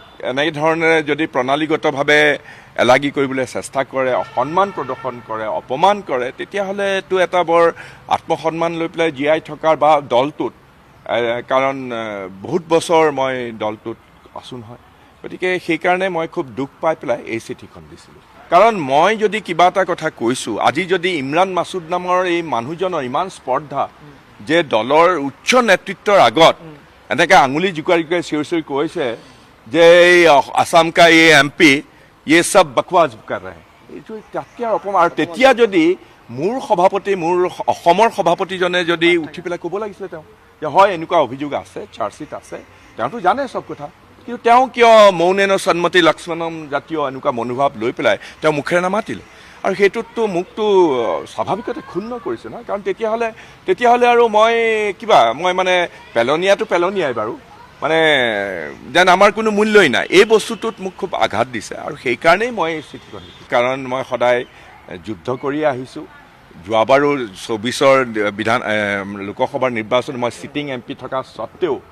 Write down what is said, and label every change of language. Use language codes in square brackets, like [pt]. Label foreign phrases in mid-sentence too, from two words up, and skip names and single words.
[as] এনেকৈ ধৰণেৰে যদি প্ৰণালীগতভাৱে এলাগী কৰিবলৈ চেষ্টা কৰে, অসন্মান প্ৰদৰ্শন কৰে, অপমান কৰে, তেতিয়াহ'লে এইটো এটা বৰ আত্মসন্মান লৈ পেলাই জীয়াই থকাৰ বা দলটোত, কাৰণ বহুত বছৰ মই দলটোত আছোঁ নহয়, গতিকে সেইকাৰণে মই খুব দুখ পাই পেলাই এই চিঠিখন দিছিলোঁ। কাৰণ মই যদি কিবা এটা কথা কৈছোঁ, আজি যদি ইমৰান মাছুদ নামৰ এই মানুহজনৰ ইমান স্পৰ্ধা যে দলৰ উচ্চ নেতৃত্বৰ আগত এনেকৈ আঙুলি জোকাৰি চিঞৰি কৈছে যে এই আসাম কা এই MP [hi] ये सब बकवास कर रहे हैं, [as] এইটো তাতকৈ অপমান। আৰু তেতিয়া যদি মোৰ সভাপতি মোৰ অসমৰ সভাপতিজনে যদি উঠি পেলাই ক'ব লাগিছিলে তেওঁ যে হয় এনেকুৱা অভিযোগ আছে চাৰ্জশ্বিট আছে তেওঁতো জানে চব কথা কিন্তু তেওঁ কিয় [sa] मौनेन सम्मति लक्षणम् [as] জাতীয় এনেকুৱা মনোভাৱ লৈ পেলাই তেওঁ মুখেৰে নামাতিলে আৰু সেইটোততো মোকতো স্বাভাৱিকতে ক্ষুণ্ণ কৰিছে নহয় কাৰণ তেতিয়াহ'লে আৰু মই মানে পেলনীয়াই বাৰু মানে যেন আমাৰ কোনো মূল্যই নাই এই বস্তুটোত মোক খুব আঘাত দিছে আৰু সেইকাৰণেই মই চিঠিখন লিখিছোঁ কাৰণ মই সদায় যুদ্ধ কৰি আহিছোঁ যোৱাবাৰো 24 লোকসভাৰ নিৰ্বাচন মই চিটিং MP থকা স্বত্তেও